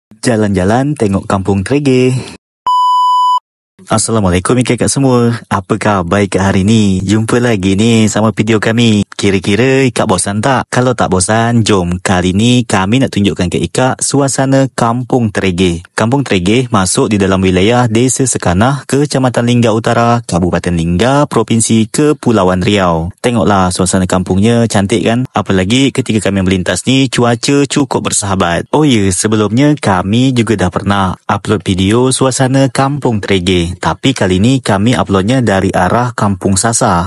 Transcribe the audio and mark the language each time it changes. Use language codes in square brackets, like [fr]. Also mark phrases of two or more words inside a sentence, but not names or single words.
[ms] Jalan-jalan tengok kampung Trege. Assalamualaikum kakak semua. Apa khabar ikat hari ni? Jumpa lagi ni sama video kami. Kira-kira ikat bosan tak? Kalau tak bosan, jom. Kali ni kami nak tunjukkan ke ikat suasana kampung Trege. Kampung Trege masuk di dalam wilayah Desa Sekanah, Kecamatan Lingga Utara, Kabupaten Lingga, Provinsi Kepulauan Riau. Tengoklah suasana kampungnya, cantik kan? Apalagi ketika kami melintas ni, cuaca cukup bersahabat. Oh ya, sebelumnya kami juga dah pernah upload video suasana kampung Trege. Tapi kali ni kami uploadnya dari arah Kampung Sasa.